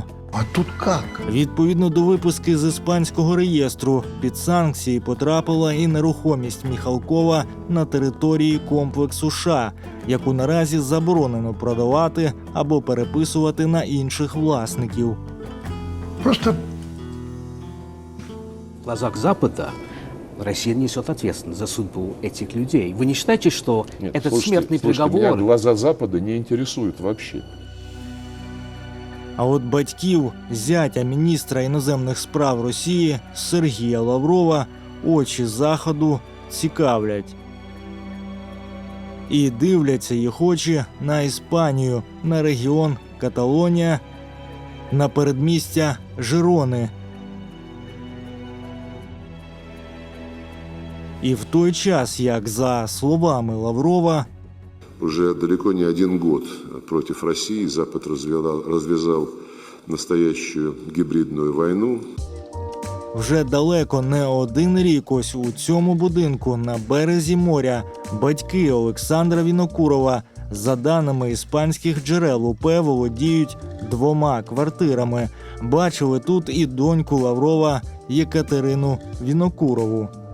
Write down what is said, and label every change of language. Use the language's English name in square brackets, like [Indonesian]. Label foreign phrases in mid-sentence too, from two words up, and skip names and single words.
[Russian] А тут как? [Ukrainian] Відповідно до виписки з іспанського реєстру, під санкції потрапила і нерухомість Міхалкова на території комплексу США, яку наразі заборонено продавати або переписувати на інших власників. [Russian] Просто в глазах Запада Россия несет ответственность за судьбу этих людей. Вы не считаете, что этот смертный приговор... Меня глаза Запада не интересуют вообще. [Ukrainian] А от батьків зятя міністра іноземних справ Росії Сергія Лаврова очі Заходу цікавлять. І дивляться їх очі на Іспанію, на регіон Каталонія, на передмістя Жирони. І в той час, як за словами Лаврова, [Russian] Уже далеко не один год против России Запад развязал настоящую гибридную войну. [Ukrainian] вже далеко не один рік ось у цьому будинку на березі моря батьки Олександра Вінокурова, за даними іспанських джерел, УП володіють 2 квартирами. Бачили тут і доньку Лаврова Єкатерину Вінокурову.